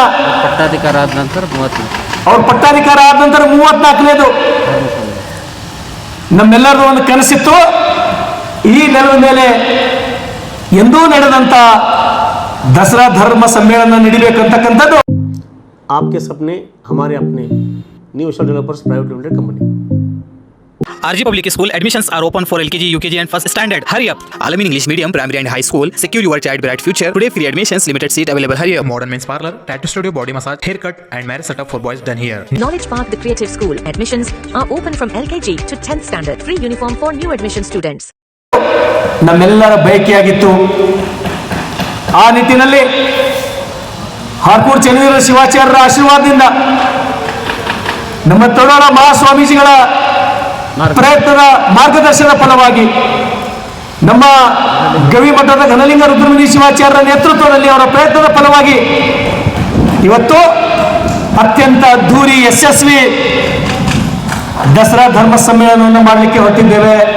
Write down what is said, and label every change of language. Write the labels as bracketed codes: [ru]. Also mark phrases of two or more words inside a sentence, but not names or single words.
[kn] ಪಟ್ಟಾಧಿಕಾರ ಆದ ನಂತರ 34. ಅವ್ರ ಪಟ್ಟಾಧಿಕಾರ ಆದ ನಂತರ 34ನೇದು. ನಮ್ಮೆಲ್ಲರೂ ಒಂದು ಕನಸಿತ್ತು, ಈ ನೆಲದ ಮೇಲೆ ಎಂದೂ ನಡೆದಂತ ದಸರಾ ಧರ್ಮ ಸಮ್ಮೇಳನ ನಡೀಬೇಕಂತಕ್ಕಂಥದ್ದು. [hi] आपके सपने हमारे अपने न्यू एशिया डेवलपर्स प्राइवेट लिमिटेड कंपनी. [en] RG Public School admissions are open for LKG, UKG and first standard. Hurry up! Alamin English Medium, Primary and High School. Secure your child bright future. Today free admissions, limited seat available. Hurry up! Modern men's parlor, tattoo studio, body massage, haircut and marriage setup for boys done here. Knowledge Park, the creative school. Admissions are open from LKG to 10th standard. Free uniform for new admission students. [kn] ನಮ್ಮೆಲ್ಲರ ಬಯಕೆಯಾಗಿತ್ತು. ಆ ನಿಟ್ಟಿನಲ್ಲಿ ಹಾರ್ಕೂಡ್ ಚನ್ನವೀರ ಶಿವಾಚಾರ್ಯರ ಆಶೀರ್ವಾದದಿಂದ, ನಮ್ಮ ತಡೋರ ಮಹಾಸ್ವಾಮೀಜಿಗಳ ಪ್ರಯತ್ನದ ಮಾರ್ಗದರ್ಶನದ ಫಲವಾಗಿ, ನಮ್ಮ ಗವಿಮಠದ ಘನಲಿಂಗ ರುದ್ರಮುನಿ ಶಿವಾಚಾರ್ಯರ ನೇತೃತ್ವದಲ್ಲಿ ಅವರ ಪ್ರಯತ್ನದ ಫಲವಾಗಿ ಇವತ್ತು ಅತ್ಯಂತ ಅದ್ಧೂರಿ ಯಶಸ್ವಿ ದಸರಾ ಧರ್ಮ ಸಮ್ಮೇಳನವನ್ನು ಮಾಡಲಿಕ್ಕೆ ಹೊರಟಿದ್ದೇವೆ.